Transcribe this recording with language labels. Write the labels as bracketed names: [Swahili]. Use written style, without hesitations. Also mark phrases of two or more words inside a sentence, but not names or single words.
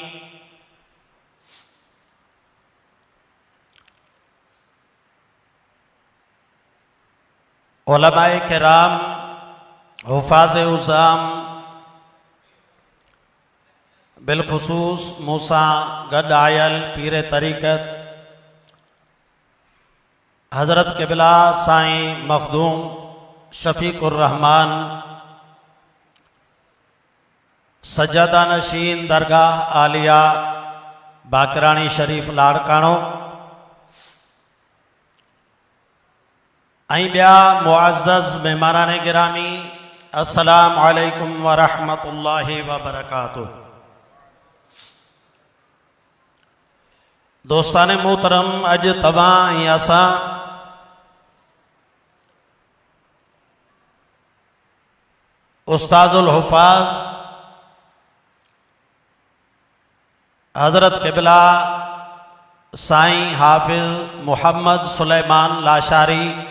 [Sindhi] उलमाए किराम, हुफ़ाज़े उज़ाम, बिलखुसूस मूसा गड आयल पीर तरीक़त हज़रत क़िबला साईं मखदूम शफ़ीक़ुर रहमान सज्जादा नशीन दरगाह आलिया बाकरानी शरीफ लाड़काणो ऐं ॿिया मुअज़्ज़ज़ मेहमानान गिरामी, [Arabic] السلام عليكم ورحمة الله وبركاته. [Sindhi] दोस्तान मोहतरम, अज तवां ऐं असां उस्ताज़ुल हुफ़ाज़ हज़रत क़िबला साईं हाफ़िज़ मोहम्मद सुलेमान लाशारी